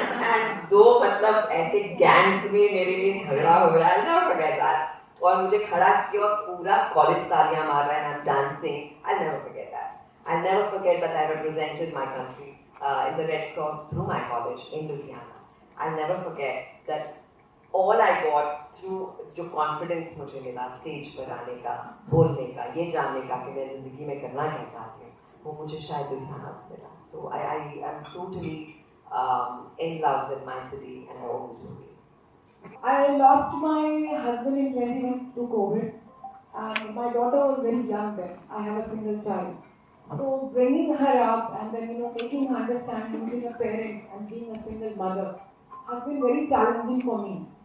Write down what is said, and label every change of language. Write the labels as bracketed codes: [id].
[hi] And दो मतलब ऐसे गैंग्स में मेरे लिए झगड़ा हो रहा है, [en] never forget that. [hi] और मुझे खड़ा किया और पूरा कॉलेज तालियां मार रहा है [en] and I'm dancing. I'll never forget that. I'll never forget that I represented my country in the Red Cross through my college in Ludhiana. I'll never forget that all I got through [hi] जो confidence मुझे मिला stage पर आने का, बोलने का, ये जानने का कि मैं ज़िंदगी में करना क्या चाहती हूँ, वो मुझे शायद लुधियाना से मिला. [en] So I am totally in love with my city and I always will be. I lost my husband in 2021 to COVID, and my daughter was very young then. I have a single child. So bringing her up and then making her understand losing a parent and being a single mother has been very challenging for me.